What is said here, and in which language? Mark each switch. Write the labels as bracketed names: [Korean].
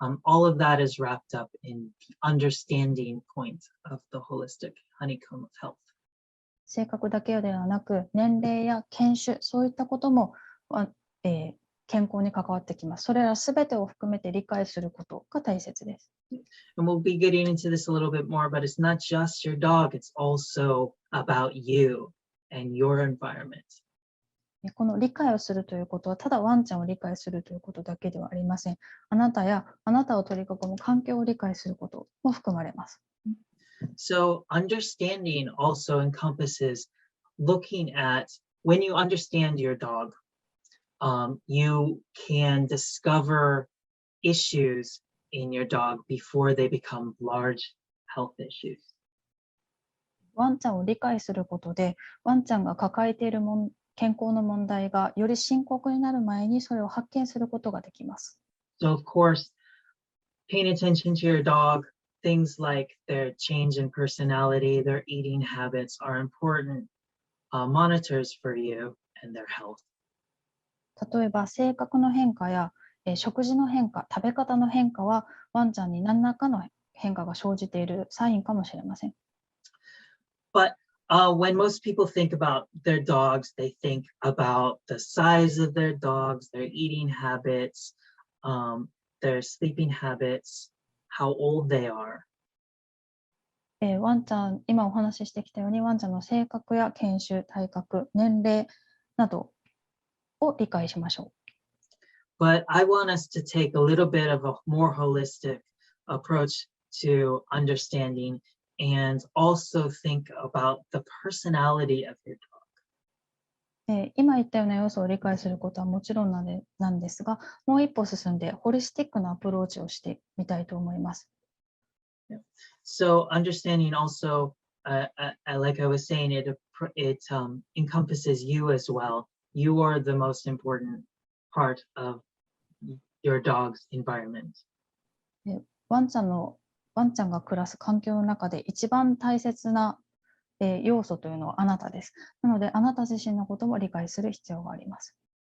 [English] All of that is wrapped up in the understanding point of the holistic honeycomb of health. [Japanese] 性格だけではなく、年齢や犬種、そういったことも、健康に関わってきます。それらすべてを含めて理解することが大切です。 [English] And we'll be getting into this a little bit more, but it's not just your dog, it's also about you and your environment. [Japanese] この理解をするということは、ただワンちゃんを理解するということだけではありません。あなたやあなたを取り囲む環境を理解することも含まれます。 [English] So understanding also encompasses looking at when you understand your dog, you can discover issues in your dog before they become large health issues. [Japanese] ワンちゃんを理解することで、ワンちゃんが抱えている健康の問題がより深刻になる前にそれを発見することができます。 [English] So of course, paying attention to your dog, things like their change in personality, their eating habits are important monitors for you and their health. [Japanese] 例えば性格の変化や食事の変化、食べ方の変化はワンちゃんに何らかの変化が生じているサインかもしれません。 [English] But when most people think about their dogs, they think about the size of their dogs, their eating habits, their sleeping habits, how old they are. [Japanese] ワンちゃん、今お話ししてきたように、ワンちゃんの性格や犬種、体格、年齢などを理解しましょう。 [English] But I want us to take a little bit of a more holistic approach to understanding and also think about the personality of your dog. [Japanese] 今言ったような要素を理解することはもちろんなんですが、もう一歩進んでホリスティックなアプローチをしてみたいと思います。 [English] So understanding also, like I was saying, it encompasses you as well. You are the most important part of your dog's environment. [Japanese] ワンちゃんが暮らす環境の中で一番大切な要素というのはあなたです。なので、あなた自身のことも理解する必要があります。